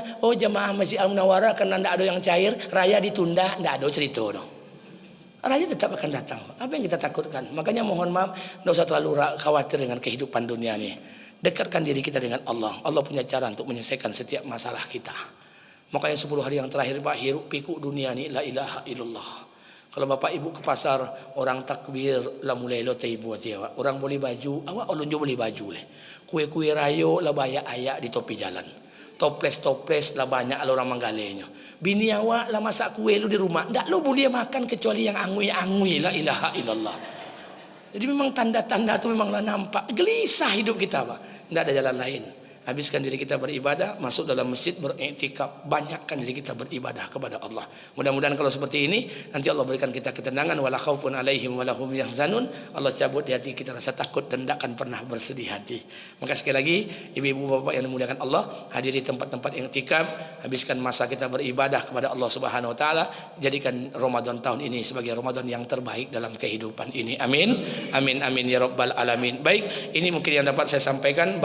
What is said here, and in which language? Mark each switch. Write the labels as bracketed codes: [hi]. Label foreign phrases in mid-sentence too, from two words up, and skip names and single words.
[id] Oh jemaah Masjid Al Munawarah karena tidak ada yang cair, raya ditunda, tidak ada cerita dong. Raya tetap akan datang. Apa yang kita takutkan? Makanya mohon maaf, tidak usah terlalu khawatir dengan kehidupan dunia ini. Dekatkan diri kita dengan Allah. Allah punya cara untuk menyelesaikan setiap masalah kita. Makanya 10 hari yang terakhir Pak, hiruk pikuk dunia ini, [ar] لا إله إلا الله. [min] Kalau bapak ibu ke pasar, orang takbir lah mulai lo taibu aja. Orang boleh baju, awak ulun jo boleh baju leh. Kue-kue rayo lah banyak ayak di topi jalan. Toples lah banyak lah orang manggalenya. Bini awak lah masak kue lu di rumah, ndak lo boleh makan kecuali yang angui-angui, [ar] لا إله إلا الله. [id] Jadi memang tanda-tanda itu memanglah nampak gelisah hidup kita Pak. Ndak ada jalan lain. habiskan diri kita beribadah, masuk dalam masjid beriktikaf, banyakkan diri kita beribadah kepada Allah. Mudah-mudahan kalau seperti ini nanti Allah berikan kita ketenangan, [ar] ولا خوف عليهم ولا هم يحزنون. [id] Allah cabut di hati kita rasa takut dan tidak akan pernah bersedih hati. Maka sekali lagi ibu-ibu bapak yang dimuliakan Allah, hadiri tempat-tempat iktikaf, habiskan masa kita beribadah kepada Allah [ar] سبحانه وتعالى, [id] jadikan Ramadan tahun ini sebagai Ramadan yang terbaik dalam kehidupan ini. Amin. [ar] آمين آمين يا رب العالمين. [id] Baik, ini mungkin yang dapat saya sampaikan.